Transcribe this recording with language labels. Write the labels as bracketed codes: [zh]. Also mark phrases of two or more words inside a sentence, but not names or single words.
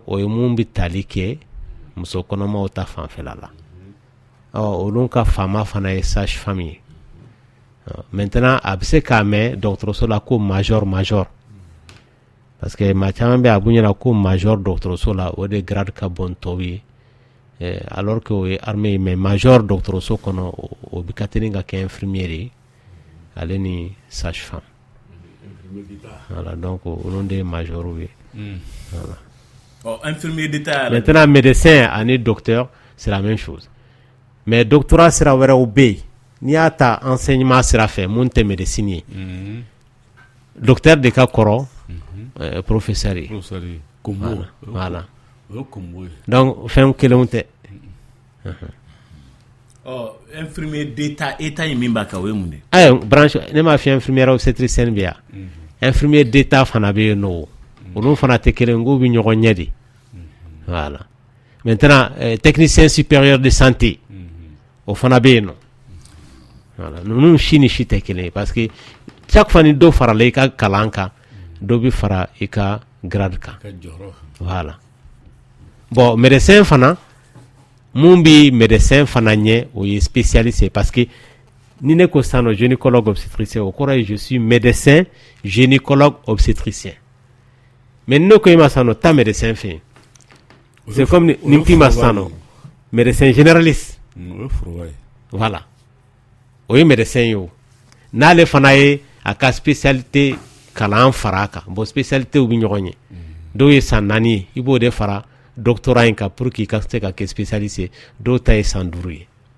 [bm] o ye mun bɛ tali kɛ muso kɔnɔmaw ta fanfɛla la olu ka faama fana ye [fr] sage femme [bm] ye maintenant a bɛ se k'a mɛn dɔgɔtɔrɔso la ko major [fr] parce que [bm] maa caman bɛ a b'u ɲɛna ko major dɔgɔtɔrɔso la o de grade ka bon tɔw ye [fr] alors que [bm] o ye armée ye mais major dɔgɔtɔrɔso kɔnɔ o bɛ ka teli ka kɛ infirmier ye ale ni [fr] sage femme voilà donc [bm] olu de ye major ye voilà. [fr] Infirmier d'état maintenant médecin [bm] ani [fr] docteur c'est la même chose mais doctorat [bm] sira wɛrɛw bɛ yen n'i y'a ta enseignement sira fɛ mun tɛ médecine ye docteur de ka kɔrɔ professeur ye [fr] voilà donc [bm] fɛn kelenw tɛ [fr] infirmier d'état [bm] ye min b'a kan o ye mun de branche ne m'a fɔ [fr] infirmière obstétricienne [bm] bɛ yan [fr] infirmier d'état [bm] fana bɛ yen nɔ olu fana tɛ kelen k'u bɛ ɲɔgɔn ɲɛ de [fr] voilà maintenant technicien supérieur de santé [bm] o fana bɛ yen nɔ voilà ninnu si ni si tɛ kelen ye [fr] parce que chaque fois [bm] ni dɔ farala i ka kalan kan dɔ bɛ fara i ka grade kan [fr] voilà bon médecin [bm] fana mun bɛ médecin fana ɲɛ o ye spécialiste ye [fr] parce que [bm] ni ne ko sisan nɔ [fr] gynécologue obstétricien [bm] o kɔrɔ ye [fr] je suis médecin gynécologue obstétricien [bm] mais ne ko i ma sisan nɔ taa médecin fɛ yen c'est comme ni k'i ma sisan nɔ [fr] médecin généraliste voilà [bm] o ye médecin ye o n'ale fana ye a ka spécialité kalan fara a kan [fr] bon spécialité [bm] bɛ ɲɔgɔn ye dɔw ye san 4 ye i b'o de fara doctorat in kan [fr] pour que [bm] i ka se ka kɛ spécialiste ye dɔw ta ye san 5 ye